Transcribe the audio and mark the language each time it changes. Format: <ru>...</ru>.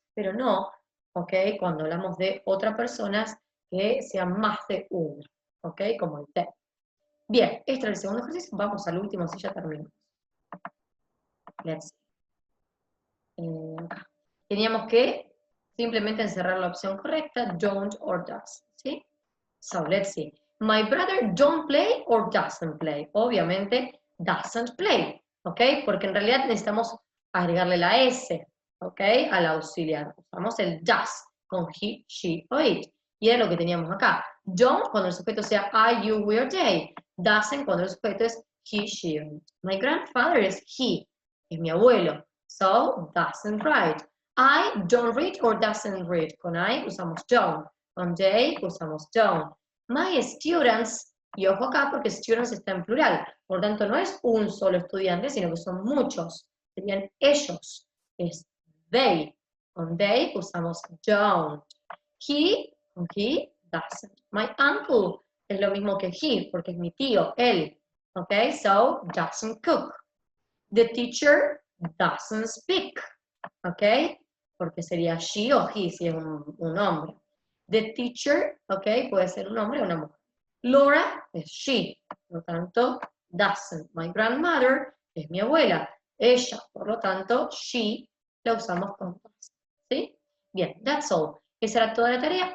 <es>Pero no, ¿ok? Cuando hablamos de otras personas que sean más de una, ¿ok? Como el they. Bien, este es el segundo ejercicio. Vamos al último, así ya terminamos.</es> <en>Let's see.</en> <es>Teníamos que simplemente encerrar la opción correcta, don't or does, ¿sí?</es> <en>So, let's see. My brother don't play or doesn't play.</en> <es>Obviamente,</es> <en>doesn't play,</en> <es>¿ok? Porque en realidad necesitamos agregarle la S, ¿ok? Al auxiliar. Usamos el does con he, she o it. Y era lo que teníamos acá. Don't cuando el sujeto sea I, you, we or they. Doesn't cuando el sujeto es he, she or it.</es> <en>My grandfather is he,</en> <es>es mi abuelo.</es> <en>So, doesn't write. I don't read or doesn't read.</en> <es>Con I usamos don't. Con they usamos don't.</es> <en>My students,</en> <es>y ojo acá porque students está en plural, por tanto no es un solo estudiante, sino que son muchos. Serían ellos. Es they. Con they usamos don't.</es> <en>He,</en> <es>con</es> <en>he, doesn't. My uncle</en> <es>es lo mismo que he, porque es mi tío, él.</es> <en>Ok, so doesn't cook. The teacher doesn't speak.</en> <es>Ok, porque sería she o he si es un hombre.</es> <en>The teacher,</en> <es>ok, puede ser un hombre o una mujer. Laura es she, por lo tanto, doesn't. My grandmother es mi abuela, ella, por lo tanto, she la usamos con does. ¿Sí? Bien,</es> <en>that's all.</en> <es>Esa era toda la tarea.</es>